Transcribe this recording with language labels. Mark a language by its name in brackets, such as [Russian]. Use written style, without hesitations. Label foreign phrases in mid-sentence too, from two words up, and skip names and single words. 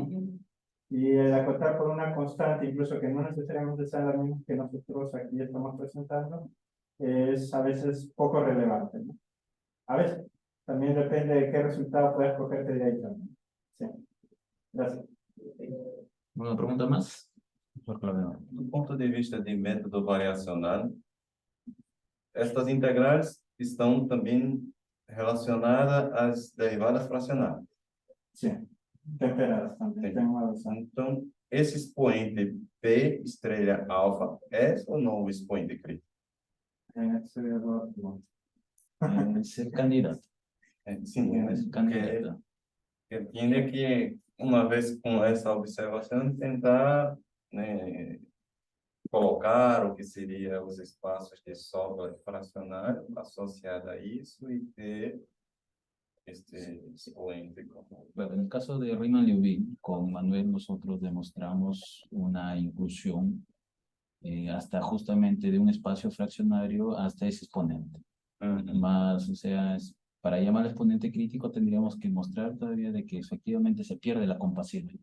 [Spanish] Y el acotar por una constante, incluso que no necesariamente sea la misma que nosotros aquí estamos presentando, es a veces poco relevante, ¿no? A veces, también depende de qué resultado puedas cogerte de ahí también. Sí. Gracias. ¿Una pregunta más? [Portuguese] Do ponto de vista de método variacional, estas integrais estão também relacionadas às derivadas fracionárias. [Spanish] Sí, temperadas también. [Portuguese] Então, esse expoente P estrela alfa é ou não o expoente crítico? [Spanish] Es el candidato. [Portuguese] Sim, [Spanish] Es el candidato. que tiene que, [Portuguese] uma vez com essa observação, tentar colocar o que seria os espaços de sobra fracionário associado a isso e ter este expoente como... [Spanish] Bueno, en el caso de Riemann-Liouville, con Manuel nosotros demostramos una inclusión hasta justamente de un espacio fraccionario hasta ese exponente. Más, o sea, Para llamar al exponente crítico tendríamos que mostrar todavía de que efectivamente se pierde la compasibilidad.